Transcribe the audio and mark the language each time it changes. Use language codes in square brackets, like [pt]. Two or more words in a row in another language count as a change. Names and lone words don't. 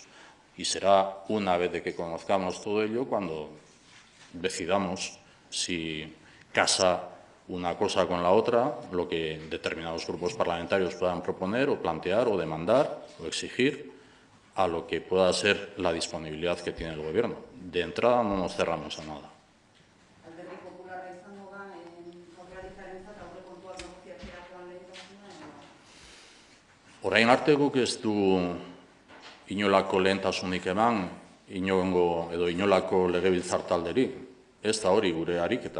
[es] Y será una vez de que conozcamos todo ello cuando decidamos si casa una cosa con la otra, lo que determinados grupos parlamentarios puedan proponer o plantear o demandar o exigir a lo que pueda ser la disponibilidad que tiene el Gobierno. De entrada no nos cerramos a nada. [eu] Orain arte guk ez du inolako lehentasunik eman, inolako legebiltzar talderi. Ez da hori gure ariketa.